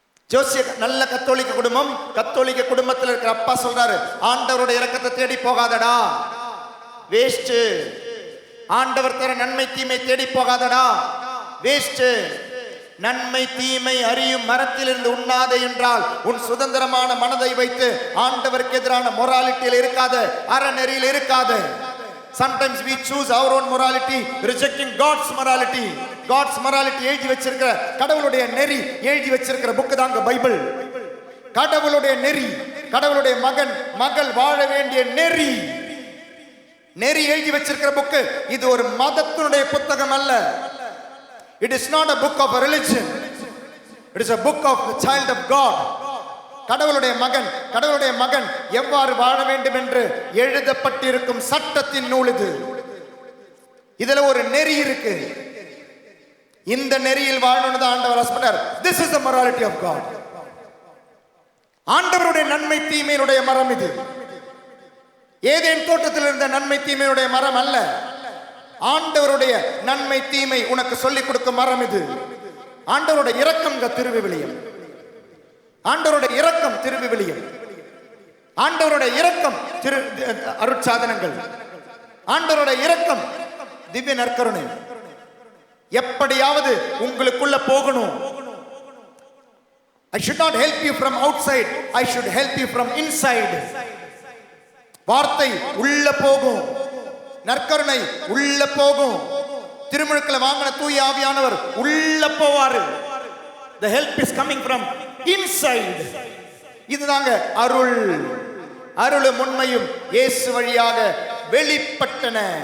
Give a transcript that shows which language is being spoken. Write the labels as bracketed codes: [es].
[ta] ஜோசிய நல்ல கத்தோலிக்க குடும்பம், கத்தோலிக்க குடும்பத்தில் இருக்கிற அப்பா சொல்றாரு ஆண்டவருடைய இரக்கத்தை தேடி போகாதடா, வேஸ்ட். ஆண்டவர் தர நன்மை தீமை தேடி போகாதடா, வேஸ்ட். நன்மை தீமை அறியும் மரத்திலிருந்து உண்ணாதே என்றால் உன் சுதந்திரமான மனதை வைத்து ஆண்டவருக்கு எதிரான மொராலிட்டியில் இருக்காத, அறநெறியில் இருக்காத. [en] Sometimes we choose our own morality, rejecting God's morality. God's morality [ta] எழுதி வச்சிருக்கிற, கடவுளுடைய நெறி எழுதி வச்சிருக்கிற புக்கு தாங்க பைபிள். கடவுளுடைய நெறி, கடவுளுடைய மகன் மகள் வாழ வேண்டிய நெறி. நெறி எழுதி வச்சிருக்கிற புக்கு. இது ஒரு மதத்தினுடைய புத்தகம் அல்ல. [en] It is not a book of a religion. It is a book of the child of God. [ta] கடவுளுடைய மகன் எவ்வாறு வாழ வேண்டும் என்று எழுதப்பட்டிருக்கும் சட்டத்தின் நூல் இது. இதுல ஒரு நெறி இருக்கு. இந்த நெறியில் வாழணும்னு ஆண்டவர் ஆசைப்பட்டார். [en] This is the morality of God. [ta] ஆண்டவருடைய நன்மை தீமையினுடைய மரம் இது. ஏதேன் தோட்டத்தில் இருந்த நன்மை தீமையுடைய மரம் அல்ல. ஆண்டவருடைய நன்மை தீமை உனக்கு சொல்லிக் கொடுக்கும் மரம் இது. ஆண்டவருடைய இரக்கம் திருவிவிலியம். ஆண்டவருடைய இரக்கம் திருவிவிலியம். ஆண்டவருடைய இரக்கம் அருட்சாதனங்கள். ஆண்டவருடைய இரக்கம் திவ்ய நற்கருணை. எப்படியாவது உங்களுக்குள்ள போகணும். [en] I should not help you from outside. I should help you from inside. [ta] வார்த்தை உள்ள போகும், நற்கருணை உள்ள போகும். திருமுழுக்களை வாங்கின தூய ஆவியானவர் உள்ள போவாரு. [en] The help is coming from inside. [ta] இதுதாங்க அருள். அருளும் உண்மையும் இயேசு வழியாக வெளிப்பட்டன.